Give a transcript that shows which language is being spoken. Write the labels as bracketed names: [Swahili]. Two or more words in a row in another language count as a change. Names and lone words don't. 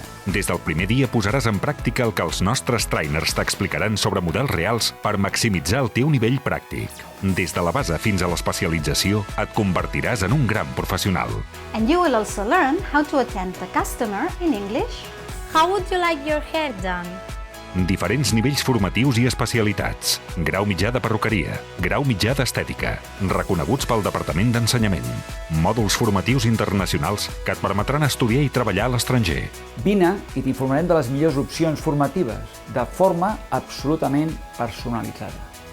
[Catalan] Des del primer dia posaràs en pràctica el que els nostres trainers t'explicaran sobre models reals per maximitzar el teu nivell pràctic. Des de la base fins a l'especialització, et convertiràs en un gran professional. [English] And you will also learn how to attend the customer in English. How would you like your hair done? [Catalan] Diferents nivells formatius i especialitats. Grau mitjà de perruqueria, grau mitjà d'estètica, reconeguts pel Departament d'Ensenyament. Mòduls formatius internacionals que et permetran estudiar i treballar a l'estranger. Vine i t'informarem de les millors opcions formatives, de forma absolutament personalitzada.